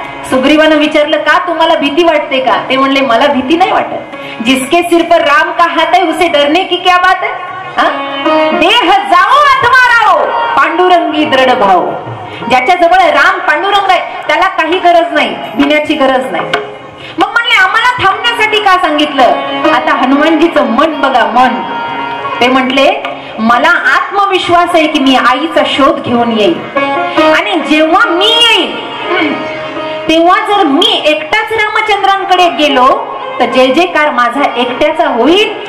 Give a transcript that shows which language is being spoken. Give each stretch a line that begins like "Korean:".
Marathi: सुग्रीवानं विचारलं का तुम्हाला भीती वाटते का. ते म्हणले मला भीती नाही वाटत,
Hindi: जिसके सिर पर राम का हात है उसे डरने की क्या बात है.
Marathi: देह जाओ अथवा राहो पांडुरंगी दृढ भाव. ज्याच्या जवळ राम पांडुरंग आहे त्याला काही गरज नाही, भिण्याची गरज नाही. मग म्हणले आम्हाला थांबण्यासाठी का सांगितलं. आता हनुमानजीचं मन बघा, मन. ते म्हटले मला आत्मविश्वास आहे की मी आईचा शोध घेऊन येईल, आणि जेव्हा मी येईल तेव्हा जर मी एकटाच रामचंद्रांकडे गेलो तर जय जयकार माझा एकट्याचा होईल.